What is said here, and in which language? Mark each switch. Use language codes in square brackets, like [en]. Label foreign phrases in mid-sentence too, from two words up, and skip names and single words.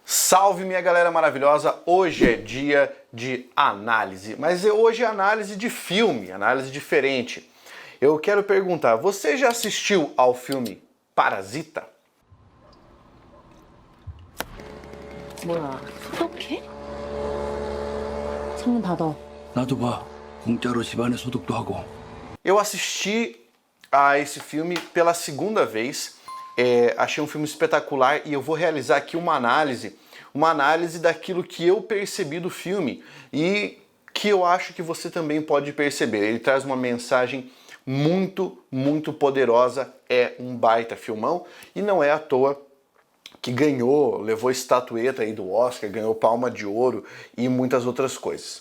[pt] Salve minha galera maravilhosa, hoje é dia de análise, mas hoje é análise de filme, análise diferente. Eu quero perguntar, você já assistiu ao filme Parasita? [ko] 뭐야, 소독해? 창문 닫아. 나도 봐. 공짜로 집안에 소독도 하고. [pt] Eu assisti a esse filme pela segunda vez, achei um filme espetacular e eu vou realizar aqui uma análise daquilo que eu percebi do filme e que eu acho que você também pode perceber. Ele traz uma mensagem muito poderosa, é um baita filmão e não é à toa que levou estatueta aí do Oscar, ganhou palma de ouro e muitas outras coisas.